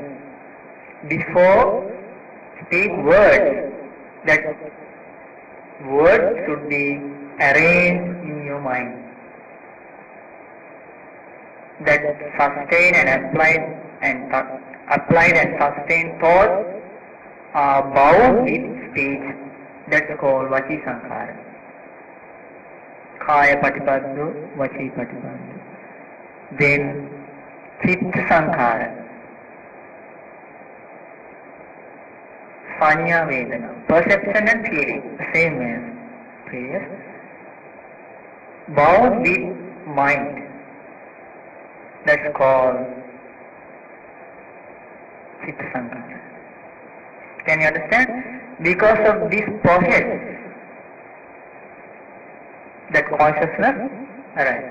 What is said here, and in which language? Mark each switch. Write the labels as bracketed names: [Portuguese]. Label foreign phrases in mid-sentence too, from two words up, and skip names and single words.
[English] Before speak words, that words should be arranged in your mind. That sustained and applied and sustained thoughts are bound with speech. That's called [Pali] Vaci Sankhara. Kaya Patipaddo, Vaci Patipaddo. [English] Then [Pali] Chitta Sankhara. Sanya Vedana, [English] perception and feeling, the same as previous. Bound with mind. That's called [Pali] Chitta Sankhara. [English] Can you understand? Because of this process, that consciousness arises.